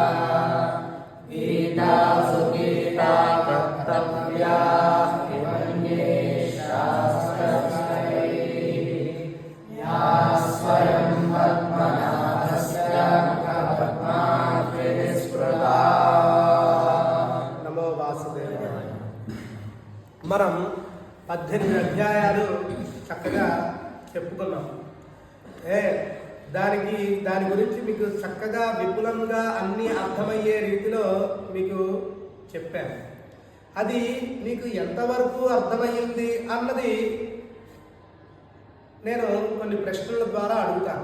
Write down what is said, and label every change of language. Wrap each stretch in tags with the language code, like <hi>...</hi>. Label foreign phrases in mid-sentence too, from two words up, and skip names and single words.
<sa>गीता सुगीता कर्तव्या हिमन्ये शास्त्रस्मैः या स्वयं पद्मनाभस्य मुखपद्माकृतिः स्मृता। నమో వాసుదేవాయ.</sa> <te>మనం 18 అధ్యాయాలు చక్కగా చెప్పుకున్నాం. దాని గురించి మీకు చక్కగా విపులంగా అన్ని అర్థమయ్యే రీతిలో మీకు చెప్పాను. అది మీకు ఎంతవరకు అర్థమయ్యింది అన్నది నేను కొన్ని ప్రశ్నల ద్వారా అడుగుతాను.</te>